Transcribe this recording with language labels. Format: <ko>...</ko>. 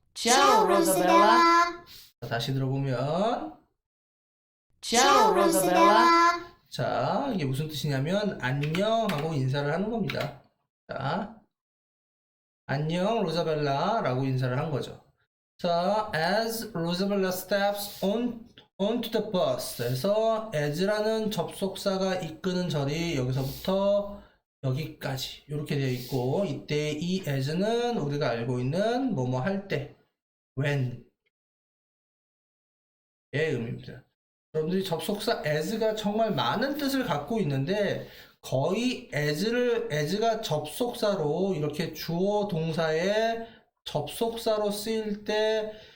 <it>Ciao, Rosabella.</it> <ko>자, 다시 들어보면,</ko> <it>Ciao, Rosabella.</it> <ko>자, 이게 무슨 뜻이냐면 안녕 하고 인사를 하는 겁니다. 자, 안녕 로자벨라 라고 인사를 한 거죠.</ko> <en>자, as Rosabella steps onto the bus.</en> <ko>그래서 as라는 접속사가 이끄는 절이 여기서부터 여기까지 이렇게 되어 있고, 이때 이 as는 우리가 알고 있는 뭐뭐 할 때 when의 의미입니다. 여러분들이 접속사 as가 정말 많은 뜻을 갖고 있는데, 거의 as가 접속사로 이렇게 주어 동사의 접속사로 쓰일 때</ko>